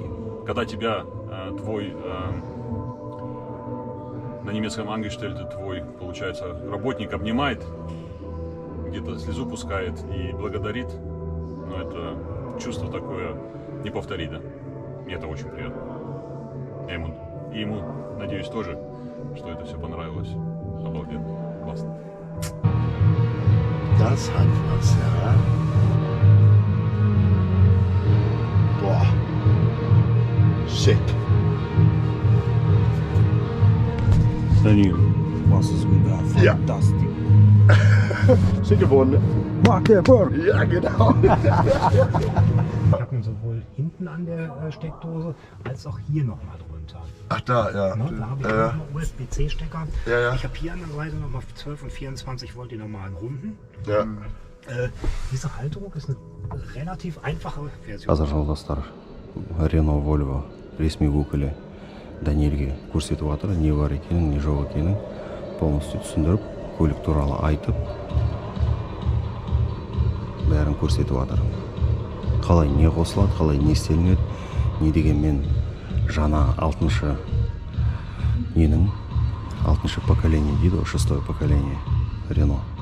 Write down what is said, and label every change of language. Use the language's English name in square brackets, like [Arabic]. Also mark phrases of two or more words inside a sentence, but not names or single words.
[Russian] Когда тебя твой, на немецком ангельштельте, твой, получается, работник обнимает, где-то слезу пускает и благодарит, ну это чувство такое не повторить, да. Мне это очень приятно. И ему, надеюсь, тоже, что это все понравилось. Обалденно. Классно. [German] Das hat was, ja. Boah. Schick. Daniel, was ist wieder Ja. fantastisch. Schick geworden, ne? Magdeburg! Ja, genau. Ich habe ihn sowohl hinten an der Steckdose als auch hier nochmal drunter. Ach, da, ja. Ne? Da habe ich noch einen USB-C-Stecker. Ja. Ich habe hier an der Seite nochmal 12 und 24 Volt die normalen Runden. Ja. Diese Halterung ist eine relativ einfache Version. [Kazakh] Қазір жолдастар Renault Volvo ресми өкілі Даниэльге көрсетіп жатыр, не бар екенін, не жоқ екенін полностью түсіндіріп, көлік туралы айтып, бәрін көрсетіп жатыр. Қалай не қосылады, қалай не істелінеді, не дегенмен жаңа 6-шы ненің 6-шы поколение дейді, 6-е поколение Renault.